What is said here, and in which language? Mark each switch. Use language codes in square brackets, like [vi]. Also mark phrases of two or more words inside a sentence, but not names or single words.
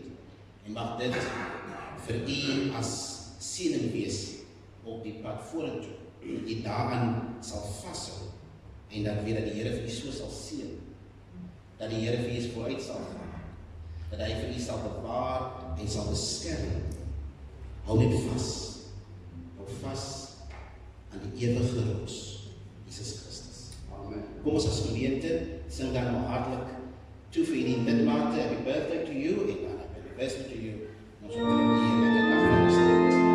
[af] En mag dit vir u as seëning wees op die pad vorentoe, dat u daaraan sal vashou, en dat weer dat die Here vir u so sal seën, dat die Here vir u vooruit sal gaan, dat hy vir u sal bewaar en sal beskerm. Hou net vas. Hou vas aan die ewige rots, Jesus Christus. Amen. Kom ons as gemeente, sing dan nou hartlik toe vir die lidmate, [en] happy birthday to you, [af] en dan [en] happy birthday to you. [af] Ons ontmoet hier met die dag van die stad.